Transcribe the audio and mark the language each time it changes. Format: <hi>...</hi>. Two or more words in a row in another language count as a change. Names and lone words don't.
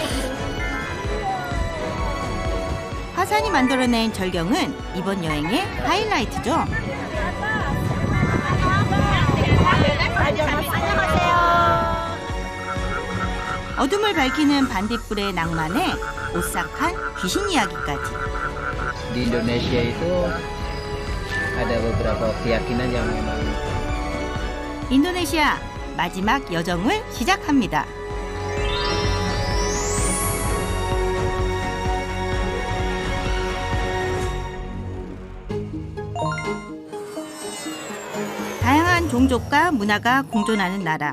<ko>화산이 만들어낸 절경은 이번 여행의 하이라이트죠. 어둠을 밝히는 반딧불의 낭만에 오싹한 귀신 이야기까지.</ko> <id>Di Indonesia itu ada beberapa keyakinan yang memang</id> <ko>인도네시아 마지막 여정을 시작합니다. 다양한 종족과 문화가 공존하는 나라.</ko>